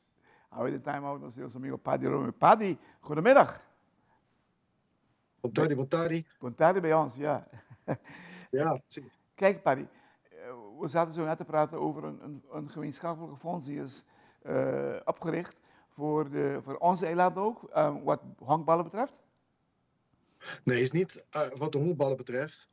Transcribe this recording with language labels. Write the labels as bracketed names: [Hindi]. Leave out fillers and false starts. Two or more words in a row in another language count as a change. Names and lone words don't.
[Dutch] Hou de time-out met ons amigo PADDY ROOMER. PADDY, goedemiddag. [Papiamento] Buon tardi. Buon tardi [Dutch] bij ons, ja. Ja, precies. Kijk, PADDY, we zaten zo net te praten over een gemeenschappelijke fonds die is opgericht voor onze eiland ook, wat honkballen betreft. Nee, is niet wat de honkballen betreft.